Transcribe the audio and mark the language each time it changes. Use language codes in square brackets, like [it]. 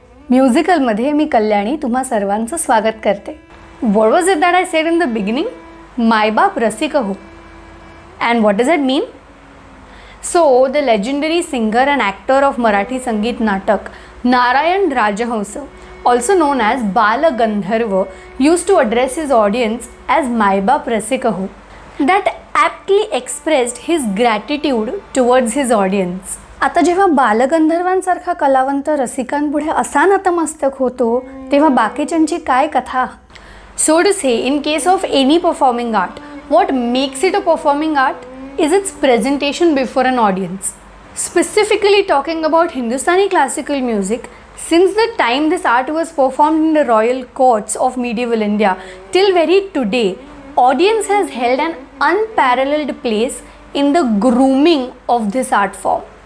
[mr] म्युझिकलमध्ये मी कल्याणी तुम्हा सर्वांचं स्वागत करते. [en] What was it that I said in the beginning? [mr] मायबाप रसिकहो. [en] And what does it mean? So, the legendary singer and actor of Marathi Sangeet Natak, Narayan Rajahamsa, also known as Bala Gandharva, used to address his audience as Maaybaap Rasikaho. That aptly expressed his gratitude towards his audience. [mr] आता जेव्हा बालगंधर्वांसारखा कलावंत रसिकांपुढे असा नतमस्तक होतो तेव्हा बाकीच्यांची काय कथा. [en] So to say, in case of any performing art, what makes it a performing art is its presentation before an audience. Specifically talking about Hindustani classical music, since the time this art was performed in the royal courts of medieval India till very today, audience has held an unparalleled place in the grooming of this art form.